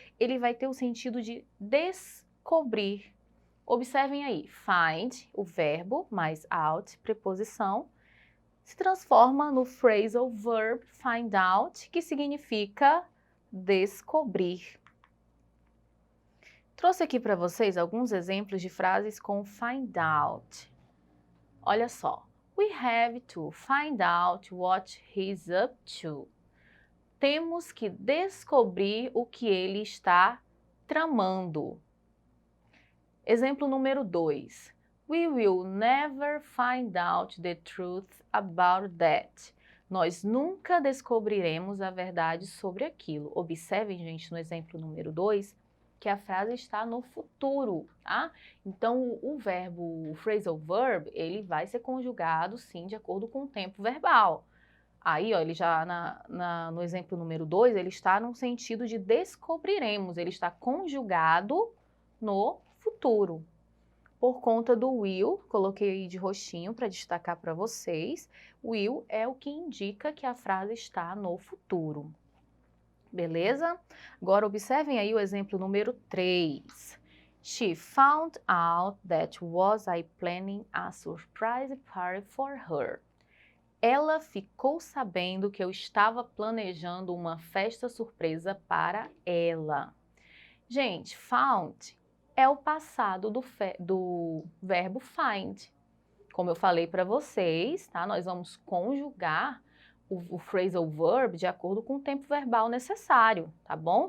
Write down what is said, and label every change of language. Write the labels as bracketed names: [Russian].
[Portuguese] Ele vai ter o sentido de descobrir. Observem aí, find, o verbo, mais out, preposição, se transforma no phrasal verb find out, que significa descobrir. Trouxe aqui para vocês alguns exemplos de frases com find out. Olha só. [English] We have to find out what he's up to. [Portuguese] Temos que descobrir o que ele está tramando. Exemplo número 2. [English] We will never find out the truth about that. [Portuguese] Nós nunca descobriremos a verdade sobre aquilo. Observem, gente, no exemplo número 2, que a frase está no futuro, tá? Então, o verbo, o phrasal verb, ele vai ser conjugado, sim, de acordo com o tempo verbal. Aí, ó, ele já no exemplo número 2, ele está no sentido de descobriremos, ele está conjugado no futuro. Por conta do will, coloquei aí de roxinho para destacar para vocês, will é o que indica que a frase está no futuro. Beleza? Agora observem aí o exemplo número 3. [English] She found out that was I planning a surprise party for her. [Portuguese] Ela ficou sabendo que eu estava planejando uma festa surpresa para ela. Gente, found é o passado do verbo find. Como eu falei para vocês, tá? Nós vamos conjugar o phrasal verb de acordo com o tempo verbal necessário, tá bom?